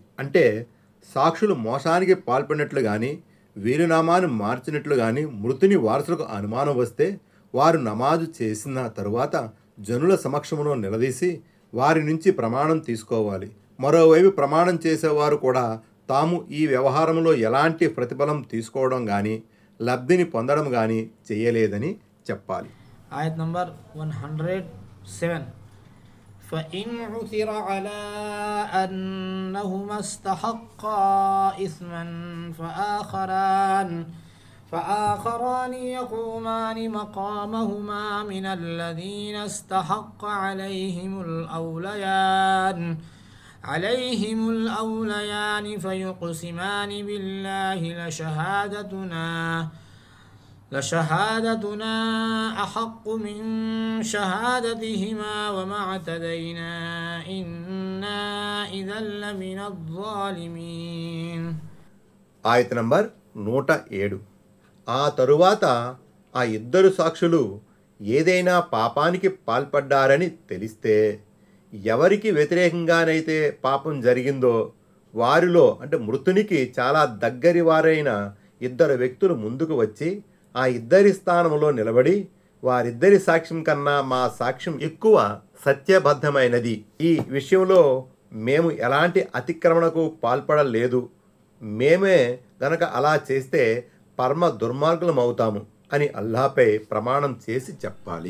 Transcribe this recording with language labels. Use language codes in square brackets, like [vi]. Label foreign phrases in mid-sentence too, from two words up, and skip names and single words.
[te] అంటే సాక్షులు మోసానికి పాల్పడినట్లు కానీ వీలునామాను మార్చినట్లు కానీ మృతుని వారసులకు అనుమానం వస్తే వారు నమాజు చేసిన తరువాత జనుల సమక్షంలో నిలదీసి వారి నుంచి ప్రమాణం తీసుకోవాలి. మరోవైపు ప్రమాణం చేసేవారు కూడా తాము ఈ వ్యవహారంలో ఎలాంటి ప్రతిఫలం తీసుకోవడం కానీ లబ్ధిని పొందడం కానీ చేయలేదని చెప్పాలి. ఆయత్ నంబర్ 107. [ar] فإن عثر على أنهما استحقا إثما فآخران يقومان مقامهما من الذين استحق عليهم الأوليان فيقسمان بالله لشهادتنا أحق من شهادتهما وما اعتدينا إنا إذا لمن الظالمين. [te] ఆయత్ నంబర్ 107. ఆ తరువాత ఆ ఇద్దరు సాక్షులు ఏదైనా పాపానికి పాల్పడ్డారని తెలిస్తే ఎవరికి వ్యతిరేకంగానైతే పాపం జరిగిందో వారిలో అంటే మృతునికి చాలా దగ్గరి వారైన ఇద్దరు వ్యక్తులు ముందుకు వచ్చి ఆ ఇద్దరి స్థానంలో నిలబడి, వారిద్దరి సాక్ష్యం కన్నా మా సాక్ష్యం ఎక్కువ సత్యబద్ధమైనది, ఈ విషయంలో మేము ఎలాంటి అతిక్రమణకు పాల్పడలేదు, మేమే గనక అలా చేస్తే పరమ దుర్మార్గులమవుతాము అని అల్లాహ్పై ప్రమాణం చేసి చెప్పాలి.